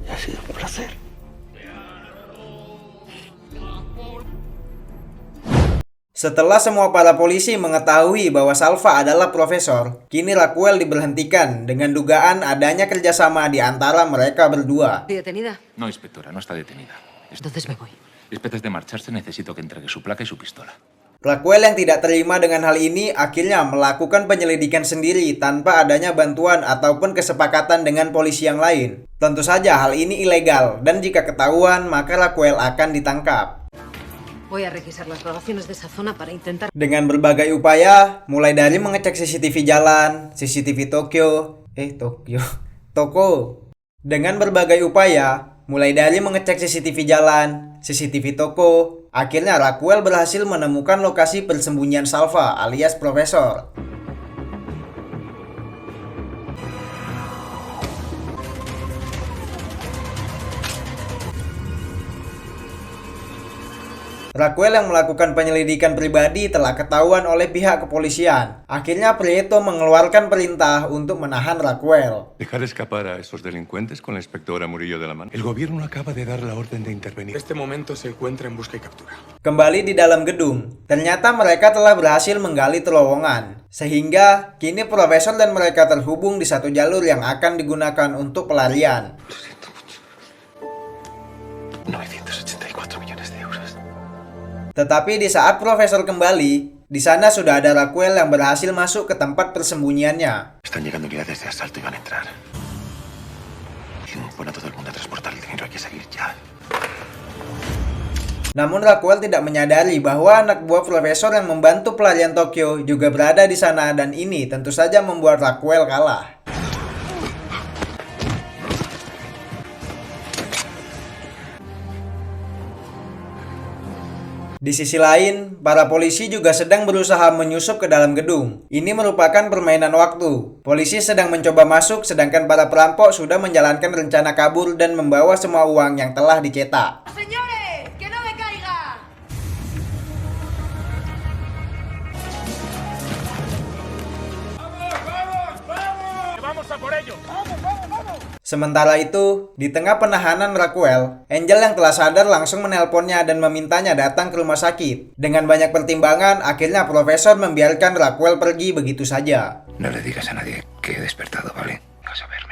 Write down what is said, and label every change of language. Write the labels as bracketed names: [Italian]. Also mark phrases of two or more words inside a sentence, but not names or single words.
[Indonesian] Setelah semua para polisi mengetahui bahwa Salva adalah Profesor, kini Raquel diberhentikan dengan dugaan adanya kerjasama di antara mereka berdua. [Spanish] ¿Detenida? No, inspectora, no está detenida. Entonces me voy. Después de marcharse, necesito que entregue su placa y su pistola. [Indonesian] Raquel yang tidak terima dengan hal ini akhirnya melakukan penyelidikan sendiri tanpa adanya bantuan ataupun kesepakatan dengan polisi yang lain. Tentu saja hal ini ilegal dan jika ketahuan maka Raquel akan ditangkap. [Spanish] Voy a requisar las grabaciones de esa zona para intentar... [Indonesian] Dengan berbagai upaya, mulai dari mengecek CCTV jalan, CCTV Tokyo. Dengan berbagai upaya, mulai dari mengecek CCTV jalan, CCTV toko, akhirnya Raquel berhasil menemukan lokasi persembunyian Salva alias Profesor. Raquel yang melakukan penyelidikan pribadi telah ketahuan oleh pihak kepolisian. Akhirnya Prieto mengeluarkan perintah untuk menahan Raquel. [Spanish] Dejar escapar a esos delincuentes con la inspectora Murillo de la mano. El gobierno acaba de dar la orden de intervenir. En este momento se encuentra en busca y captura. [Indonesian] Kembali di dalam gedung, ternyata mereka telah berhasil menggali terowongan. Sehingga kini Profesor dan mereka terhubung di satu jalur yang akan digunakan untuk pelarian. [Spanish] 984 millones de euros. [Indonesian] Tetapi di saat Profesor kembali, di sana sudah ada Raquel yang berhasil masuk ke tempat persembunyiannya. [Spanish] Están llegando unidades de asalto y van a entrar. Pon a todo el mundo a transportar el dinero, hay que salir ya. [Indonesian] Namun Raquel tidak menyadari bahwa anak buah Profesor yang membantu pelarian Tokyo juga berada di sana dan ini tentu saja membuat Raquel kalah. Di sisi lain, para polisi juga sedang berusaha menyusup ke dalam gedung. Ini merupakan permainan waktu. Polisi sedang mencoba masuk sedangkan para perampok sudah menjalankan rencana kabur dan membawa semua uang yang telah dicetak. [Spanish] Señores, que no me caiga. ¡Vamos a por ello! [Indonesian] Sementara itu, di tengah penahanan Raquel, Angel yang telah sadar langsung menelponnya dan memintanya datang ke rumah sakit. Dengan banyak pertimbangan, akhirnya Profesor membiarkan Raquel pergi begitu saja. [Spanish] No le digas a nadie que he despertado, ¿vale? Vas a verme.